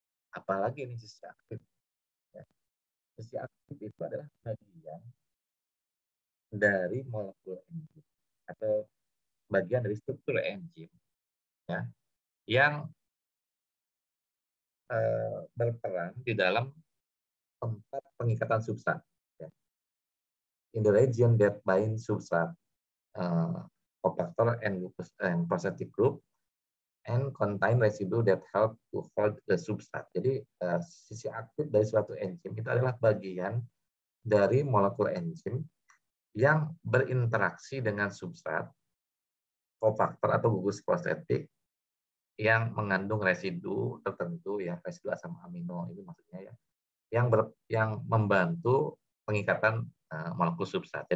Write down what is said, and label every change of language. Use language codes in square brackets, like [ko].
[id] Apalagi ini sisi aktif. Ya. Sisi aktif itu adalah bagian dari molekul enzim atau bagian dari struktur enzim ya, yang berperan di dalam tempat pengikatan substrat. Ya. [en] In the region that binds substrat, cofactor and positive group, and contain residue that help to hold the substrat. [id] Jadi sisi aktif dari suatu enzim itu adalah bagian dari molekul enzim yang berinteraksi dengan substrat, cofactor atau gugus prostetik yang mengandung residu tertentu ya, residu asam amino itu maksudnya ya, yang membantu pengikatan molekul substrat.